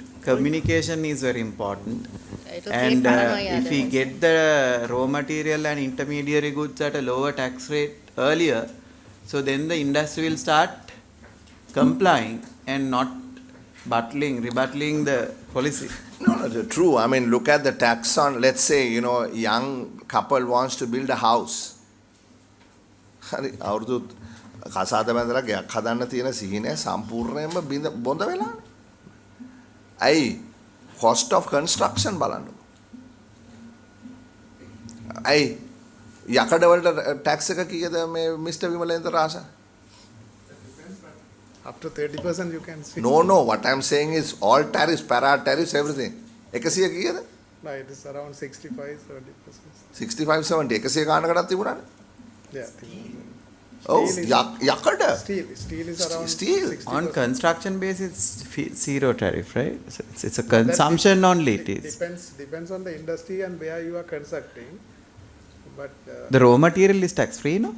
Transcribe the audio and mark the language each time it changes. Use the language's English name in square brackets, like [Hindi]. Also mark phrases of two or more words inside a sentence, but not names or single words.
[English] Communication is very important. And if we get the raw material and intermediary goods at a lower tax rate earlier, so then the industry will start complying and not rebuttaling the policy. No, true. I mean, look at the tax on, let's say, young couple wants to build a house. [Sinhala] හරි අවුරුදු කසාද බඳලා ගයක් හදන්න තියෙන සිහිනය සම්පූර්ණයෙන්ම බොඳ වෙලානේ. ඇයි [English] cost of construction [Sinhala] බලන්න. ඇයි යකඩ වලට tax එක කීයද මේ මිස්ටර් විමලේන්ද්‍ර රාජා? [English] Up to 30% you can see. No, what I'm saying is all tariffs, para-tariffs, everything. [Sinhala] 100 කීයද? [English] No, it is around 65-70%. [Sinhala] 65-70 100 ගානකටත් තිබුණානේ. [English] Yeah. Oh, yakada. Steel is around steel. 60%. On construction basis, it's zero tariff, right? So it's a consumption only. It is. Depends on the industry and where you are constructing. But the raw material is tax free, no?